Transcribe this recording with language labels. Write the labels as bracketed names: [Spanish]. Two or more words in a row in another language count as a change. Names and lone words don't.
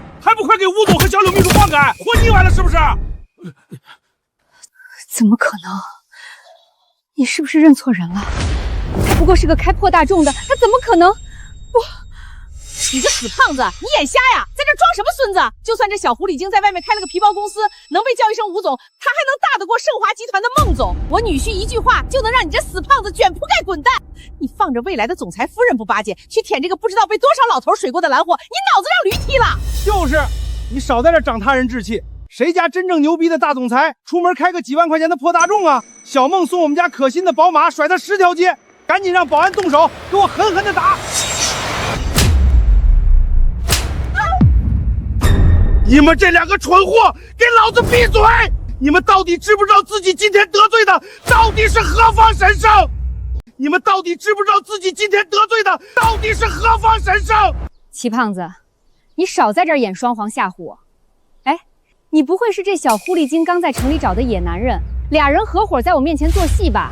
[Chinese] 還不快給吳總和小柳秘書放開！活膩歪了是不是？怎麼可能？你是不是認錯人了？他不過是個開破大眾的，他怎麼可能？你個死胖子，你眼瞎呀？在這裝什麼孫子？就算這小狐狸精在外面開了個皮包公司，能被叫一聲吳總，他還能大得過盛華集團的孟總？我女婿一句話就能讓你這死胖子捲鋪蓋滾蛋！你放着未來的總裁夫人不巴結，去舔這個不知道被多少老頭水過的藍貨，你腦子讓驢踢了！就是，你少在這長他人志氣。誰家真正牛逼的大總裁出門開個幾萬塊錢的破大眾啊？小孟送我們家可心的寶馬甩他10條街，趕緊讓保安動手，給我狠狠的打！你們這兩個蠢貨，給老子閉嘴！你們到底知不知道自己今天得罪的到底是何方神聖？你們到底知不知道自己今天得罪的到底是何方神聖？齊胖子，你少在這兒演雙簧嚇唬我！哎，你不會是這小狐狸精剛在城裡找的野男人，倆人合夥在我面前做戲吧？